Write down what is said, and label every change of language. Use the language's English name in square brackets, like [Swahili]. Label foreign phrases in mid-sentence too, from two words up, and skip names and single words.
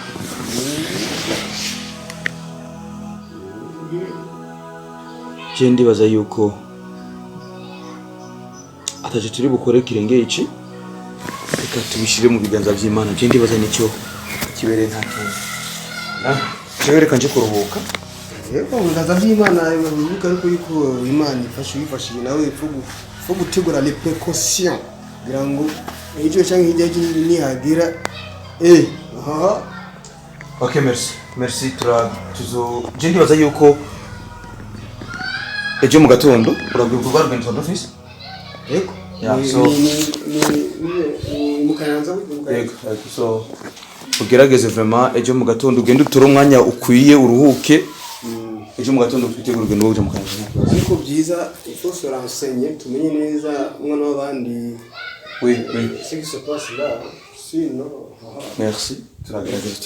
[Rundi] Je ndibaza yuko ataje turi bukore kirenge iki reka tubishire mu biganza by'Imana. Je ndibaza nicyo kibereye nta kintu. Je reka nje kuruhuka. Yego ndaza by'Imana bivuga ariko yuko Imana ifashije nawe ipfu gutegura [French] les précautions [Rundi] kugira ngo icyo cyangwa hirya y'ikindi nihagira Okay, merci je ndibaza yuko ejo mu gatondo urabwivuga rugendo office. Yego. Mukayanza yego. So ugerageze vraiment ejo mu gatondo ugende utore umwanya ukwiye uruhuke. Ejo mu gatondo ufite urugendo rwo mu Kanyaza. Ariko byiza [French] il se renseigner [Rundi] tumenye neza umwana w'abandi. [French] Oui. Ce qui se passe là, sinon. [Rundi] Merci. Turagerageza.